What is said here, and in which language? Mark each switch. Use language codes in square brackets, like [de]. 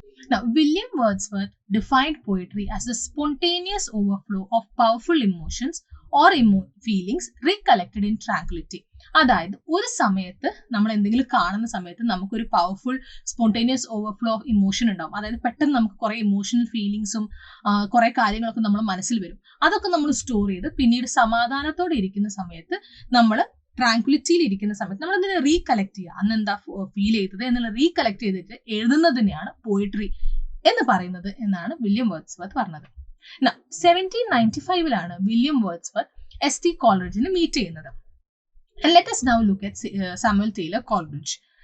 [en] Now, William Wordsworth defined poetry as the spontaneous overflow of powerful emotions or feelings recollected in tranquility. [ml] അതായത് ഒരു സമയത്ത് നമ്മൾ എന്തെങ്കിലും കാണുന്ന സമയത്ത് നമുക്കൊരു powerful spontaneous overflow of emotion ഉണ്ടാവും. അതായത് പെട്ടെന്ന് നമുക്ക് കുറെ ഇമോഷണൽ ഫീലിങ്സും കുറെ കാര്യങ്ങളൊക്കെ നമ്മൾ മനസ്സിൽ വരും. അതൊക്കെ നമ്മൾ സ്റ്റോർ ചെയ്ത് പിന്നീട് സമാധാനത്തോടെ ഇരിക്കുന്ന സമയത്ത് നമ്മൾ ട്രാങ്ക്വിലിറ്റിയിൽ ഇരിക്കുന്ന സമയത്ത് നമ്മൾ അതിനെ റീകളക്ട് ചെയ്യുക, അന്ന് എന്താ ഫീൽ ചെയ്തത് എന്നുള്ള റീകളക്ട് ചെയ്തിട്ട് എഴുതുന്നതിനെയാണ് പോയിട്രി എന്ന് പറയുന്നത് എന്നാണ് വില്യം വേർഡ്സ്വർത്ത് പറഞ്ഞത്. 1795 വില്യം വേർഡ്സ്വർത്ത് S.T. കോളറിഡ്ജിനെ മീറ്റ് ചെയ്യുന്നത്. [en] And let us now look at Samuel Taylor Coleridge.